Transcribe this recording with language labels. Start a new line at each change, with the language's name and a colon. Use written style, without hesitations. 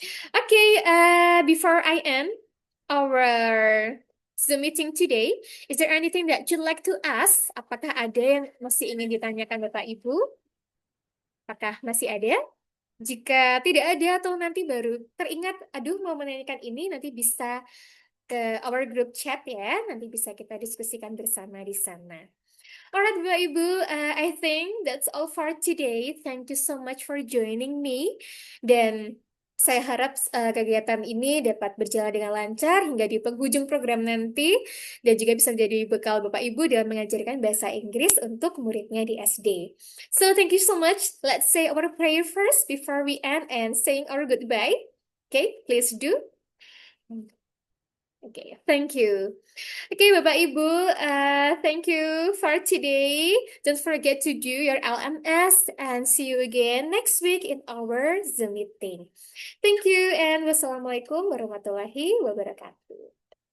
English: Oke, before I end our Zoom meeting today, is there anything that you'd like to ask?
Indonesian: Apakah ada yang masih ingin ditanyakan Bapak Ibu? Apakah masih ada? Jika tidak ada atau nanti baru teringat, aduh mau menanyakan ini, nanti bisa ke
English: our group chat
Indonesian: ya. Nanti bisa kita diskusikan bersama di sana.
English: Alright, Bapak Ibu, I think that's all for today. Thank you so much for joining me.
Indonesian: Dan saya harap kegiatan ini dapat berjalan dengan lancar hingga di penghujung program nanti dan juga bisa menjadi bekal Bapak Ibu dalam mengajarkan bahasa Inggris untuk muridnya di SD.
English: So thank you so much. Let's say our prayer first before we end and saying our goodbye. Okay, please do. Okay, thank you. Okay, Bapak Ibu, thank you for today. Don't forget to do your LMS and see you again next week in our Zoom meeting. Thank you and
Arabic: wassalamualaikum warahmatullahi wabarakatuh.